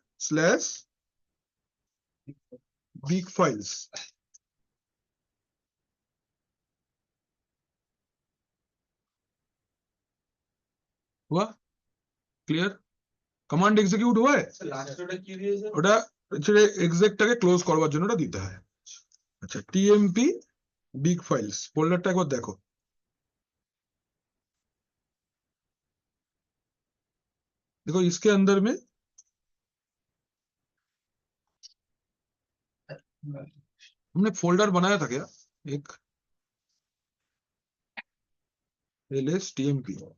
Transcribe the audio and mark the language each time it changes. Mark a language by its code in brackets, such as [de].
[en] Slash big files. [hi] हुआ clear? Command execute हुआ है [bn] লাস্ট ওটা কি দিয়েছে? ওটা ছেড়ে এক্সেকটাকে ক্লোজ করবার জন্য ওটা দিতে হয়। अच्छा टीएमपी बिग फाइल्स फोल्डरটা একবার দেখো। [hi] देखो इसके अंदर में हमने फोल्डर बनाया था क्या एक LSTMP?